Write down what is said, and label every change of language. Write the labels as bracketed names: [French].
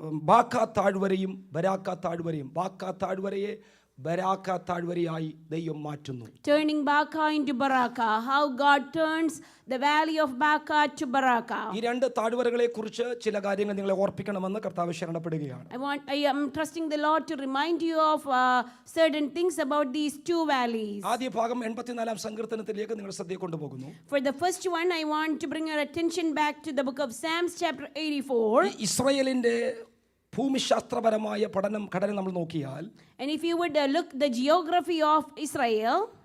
[Malayalam] ബാക്ക താഴ്വരയും ബാക്ക താഴ്വരയെ ബരാഖ താഴ്വരയായി ദൈവം മാറ്റുന്നു. [English] turning Baca into Baraka, how God turns the valley of Baca to Baraka. [Malayalam] ഈ 2 താഴ്വരകളെ കുറിച്ച് ചില കാര്യങ്ങൾ നിങ്ങളെ ഓർപ്പിക്കണമെന്ന് കർത്താവ് ശരണപ്പെടുകയാണ്. [English] I am trusting the Lord to remind you of certain things about these 2 valleys. [Malayalam] ആദ്യ ഭാഗം 84-ാം സങ്കീർത്തനത്തിലേക്ക് നിങ്ങൾ ശ്രദ്ധ കൊണ്ടുപോകുന്നു. [English] For the first one, I want to bring your attention back to the book of Psalms chapter 84. [Malayalam] ഇസ്രായേലിന്റെ ഭൂമിശാസ്ത്രപരമായ ഘടന നമ്മൾ നോക്കിയാൽ, [English] And if you would look the geography of Israel,